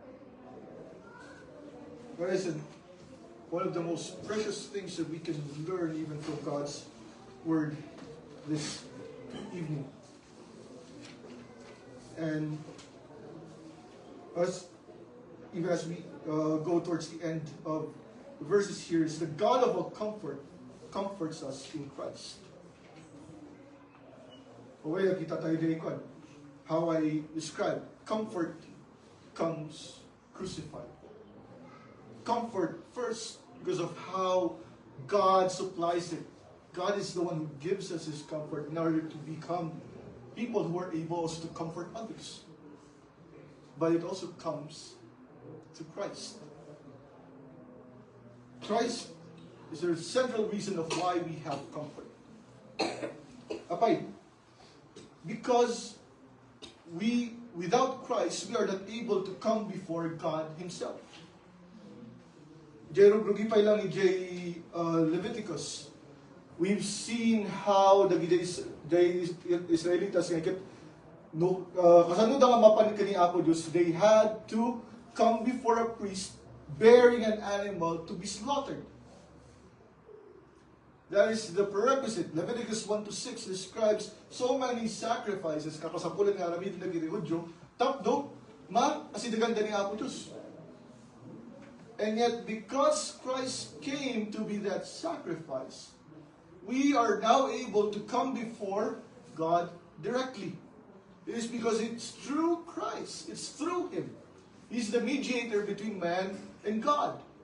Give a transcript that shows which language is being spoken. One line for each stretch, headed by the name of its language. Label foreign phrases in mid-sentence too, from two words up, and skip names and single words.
English: Guys, one of the most precious things that we can learn even from God's Word this evening. And even as we go towards the end of the verses here, is the God of all comfort comforts us in Christ. Okay,
Iloko: kita tayo din
English: how I describe comfort comes crucified. Comfort first because of how God supplies it. God is the one who gives us His comfort in order to become people who are able also to comfort others. But it also comes to Christ. Christ is the central reason of why we have comfort. Apay, because without Christ, we are not able to come before God Himself.
Iloko: Jero grugipay lang ni Leviticus.
English: We've seen how the Israelites
Iloko: kasanod ang mapan kani Apo Diyos,
English: they had to come before a priest bearing an animal to be slaughtered. That is the prerequisite. Leviticus 1-6 describes so many sacrifices.
Iloko: Kapasapulan nga ramid na Hudyo. Tapdo, asidagan ni Apo Diyos.
English: And yet, because Christ came to be that sacrifice, we are now able to come before God directly. It is because it's through Christ. It's through Him. He's the mediator between man and God.